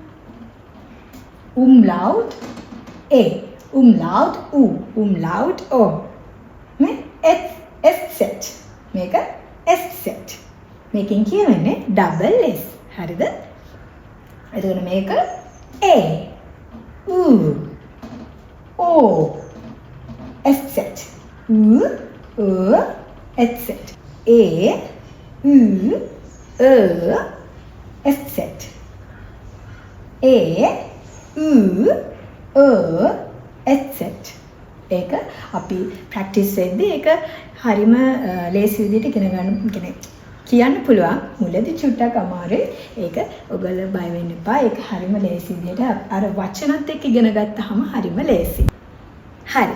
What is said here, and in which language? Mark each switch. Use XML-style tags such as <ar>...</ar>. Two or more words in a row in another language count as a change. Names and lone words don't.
<de>Umlaut A, Umlaut U, Umlaut O.</de> <si>මේ</si> <de>S set.</de> <si>මේක</si> <de>S set.</de> <si>මේකෙන් කියවෙන්නේ</si> <en>double S.</en> <si>හරිද? එතකොට මේක</si> <de>A, U, O, S set. U, O, S set. A, U, O, S set. A, U, O, S set.</de> <si>ඒක අපි ප්‍රැක්ටිස් වෙද්දී ඒක හරිම ලේසි විදිහට ඉගෙන ගන්න කියන්නේ කියන්න පුළුවන්. මුලදී චුට්ටක් අමාරුයි. ඒක ඔයගොල්ලෝ බය වෙන්න එපා. ඒක හරිම ලේසි විදිහට අර වචනත් එක්ක ඉගෙන ගත්තාම හරිම ලේසි. හරි.</si>